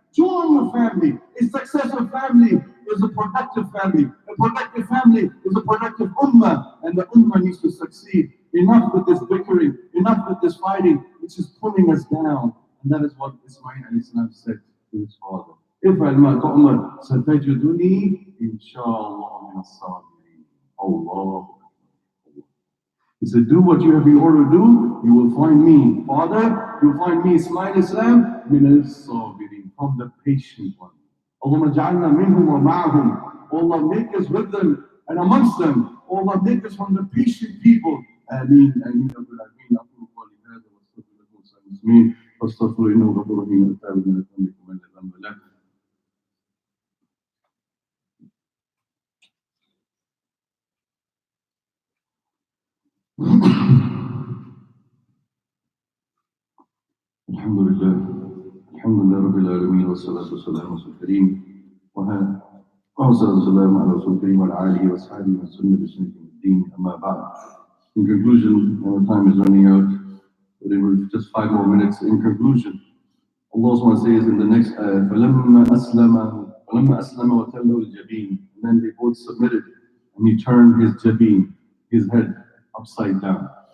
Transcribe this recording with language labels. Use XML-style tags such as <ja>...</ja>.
<en>Join your family. A successful family is a productive family. A productive family is a productive ummah, and the ummah needs to succeed. Enough with this bickering, enough with this fighting, which is pulling us down. And that is what Ismail alayhi salam said to his father.</en> <ar>افعل ما تؤمر ستجدني إن شاء الله من الصابرين. Allah.</ar> <en>He said, do what you have been ordered to do, you will find me. Father, you will find me, Ismail Islam,</en> <ar>من الصابرين,</ar> <en>from the patient one.</en> <ar>اللهم اجعلنا منهم ومعهم.</ar> <en>Allah, make us with them and amongst them. Allah, make us from the patient people.</en> <ar>آمين آمين رب العالمين. أقول قولي هذا واستغفر لكم ولسائر المسلمين واستغفروا إنه غفور رحيم. التائب من ذنبكم ومن لا ذنب له. الحمد لله رب العالمين والصلاة والسلام على رسول الكريم والصلاة والسلام على رسول الكريم وعلى آله وأصحابه وسلم بسنة الدين أما بعد.</ar> <en>In conclusion, our time is running out, but it was just 5 more minutes. In conclusion, Allah SWT says in the next ayah,</en> <ar>فَلَمَّا أَسْلَمَ وَتَلَّهُ الْجَبِينَ.</ar> <en>And then they both submitted, and he turned his jabeen, his head, upside down.</en>